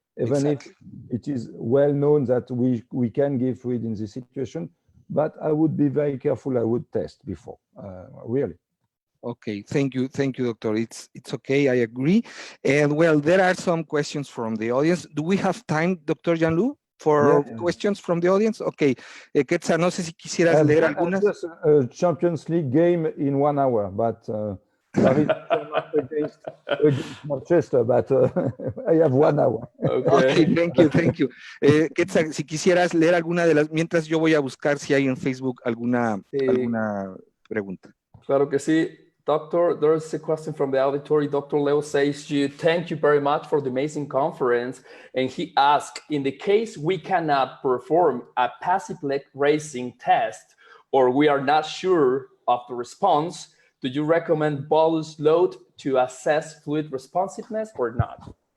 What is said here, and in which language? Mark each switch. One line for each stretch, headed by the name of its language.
English: Even if it is well known that we can give fluid in this situation, but I would be very careful. I would test before, really. Okay, thank you, doctor. It's okay, I agree. And well, there are some questions from the audience. Do we have time, Dr. Jean-Loup, for questions from the audience?
Spanish: Okay, Quetzal, no sé si quisieras leer algunas.
English: Just a Champions League game in 1 hour, but Paris against Manchester, but I have 1 hour. Okay, thank you.
Spanish: Quetzal, si quisieras leer alguna de las, mientras yo voy a buscar si hay en Facebook alguna pregunta. Claro que sí.
English: Doctor, there's a question from the auditory. Dr. Leo says, thank you very much for the amazing conference. And he asked, in the case we cannot perform a passive leg raising test, or we are not sure of the response, do you recommend bolus load to assess fluid responsiveness or not?